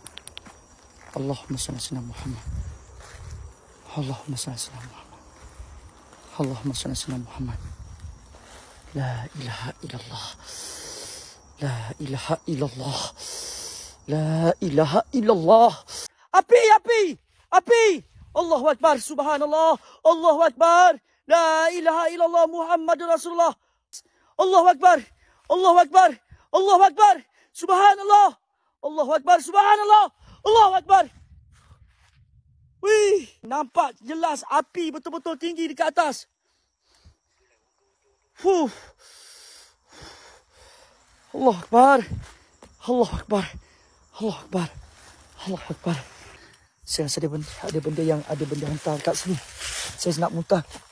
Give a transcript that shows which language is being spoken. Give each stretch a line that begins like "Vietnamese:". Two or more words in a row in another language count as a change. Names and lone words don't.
Arabic: اللهم صل على محمد. اللهم صل على محمد. اللهم صل على محمد. لا إله إلا الله. لا إله إلا الله. لا إله إلا الله.
Malay: Api, api, api.
Arabic: الله أكبر، سبحان الله. الله أكبر. لا إله إلا الله محمد رسول الله. الله أكبر. الله أكبر. الله أكبر. سبحان الله. الله أكبر، سبحان الله. الله أكبر.
Malay: Wih, nampak jelas api betul-betul tinggi dekat atas.
Arabic: الله أكبر. الله أكبر. الله أكبر. الله أكبر.
Malay: Saya rasa ada benda hantar kat sini.